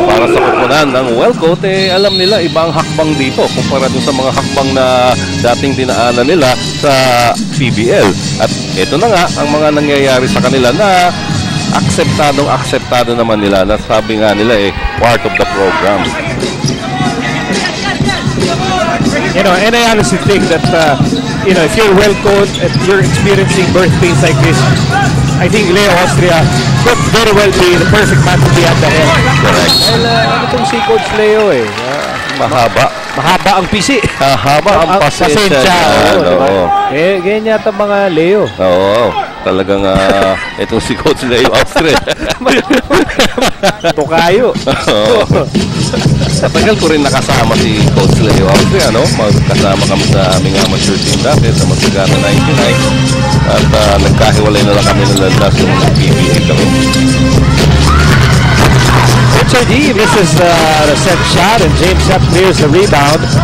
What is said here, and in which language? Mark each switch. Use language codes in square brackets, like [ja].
[tl] Para sa kupunan ng Wellcoat, alam nila ibang hakbang dito kumpara dun sa mga hakbang na dating dinaanan nila sa PBL. At ito na nga ang mga nangyayari sa kanila na akseptado naman nila, na sabi nga nila [en] part of the program. You know, and I honestly think that you know, if you're Wellcoat and you're experiencing birth pains like this, I think Leo Austria could very well be the perfect man to be at the head. Correct. [tl] Well, ano itong si Coach Leo mahaba ang pisi. Mahaba ang pasensya. Ganyan yata mga Leo. Oo. Talagang itong si Coach Leo Austria. Tukayo. Tagal ko rin nakasama si Coach Leo Austria, no? Magkasama kami sa aming amateur team dati sa Masagana 99. At nagkahiwalay na lang kami ng landas yung PBA kami. [en] HRD misses the set shot and James Yap clears the rebound.